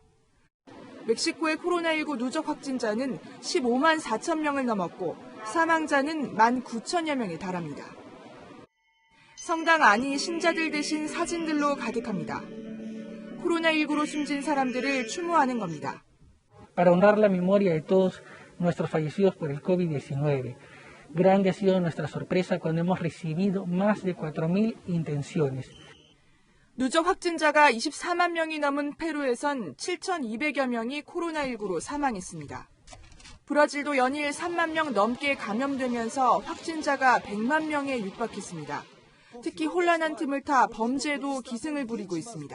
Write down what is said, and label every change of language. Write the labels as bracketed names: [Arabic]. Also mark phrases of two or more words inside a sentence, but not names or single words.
[Korean] 멕시코의 코로나19 누적 확진자는 15만 4천 명을 넘었고 사망자는 1만 9천여 명에 달합니다. 성당 안이 신자들 대신 사진들로 가득합니다. 코로나19로 숨진 사람들을 추모하는 겁니다. [Spanish] Para honrar la memoria de todos nuestros fallecidos por el COVID-19. Grande ha sido nuestra sorpresa cuando hemos recibido más de 4.000 intenciones. [Korean] 누적 확진자가 24만 명이 넘은 페루에선 7,200여 명이 코로나19로 사망했습니다. 브라질도 연일 3만 명 넘게 감염되면서 확진자가 100만 명에 육박했습니다. 특히 혼란한 틈을 타 범죄도 기승을 부리고 있습니다.